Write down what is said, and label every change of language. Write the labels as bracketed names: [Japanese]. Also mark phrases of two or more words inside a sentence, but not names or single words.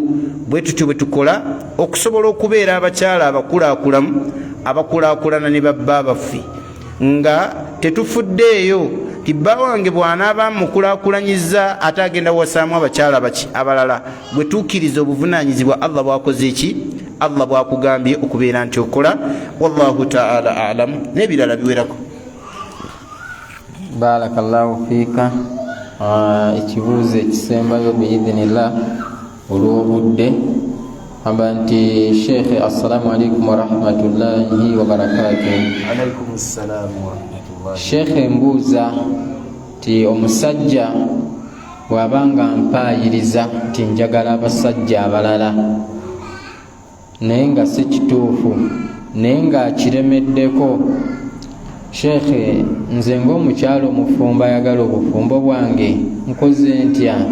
[Ganda] Bwe tutyo bwe tukola okusobola okubeera abakyala abakulaakulanu abakulaakulana ne babba baffe, nga tetufuddeeyo ti bba wange bw'anaaba mukulaakulanyiza ate agenda wasaamu abakyala abalala. Bwe tuukiriza obuvunaanyizibwa Allah bwakoze eki, Allah bwakugambye okubeera nti okola. [Arabic] والله تعالى أعلم. [Ganda] N'ebirala biwerako. [Arabic] بارك الله فيك. [Ganda] Ekibuuzo ekisembayo biidhinillah olw'obudde amba nti Sheikh [Arabic] السلام عليكم ورحمة الله وبركاته. عليكم السلام ورحمة الله. [Ganda] Sheikh mbuuza ti omusajja bw'abanga mpaayiriza ti njagala abasajja abalala naye nga si kituufu naye nga akiremeddeko, Sheikh nze ng'omukyalo omufumbo ayagala obufumbo bwange nkoze ntya?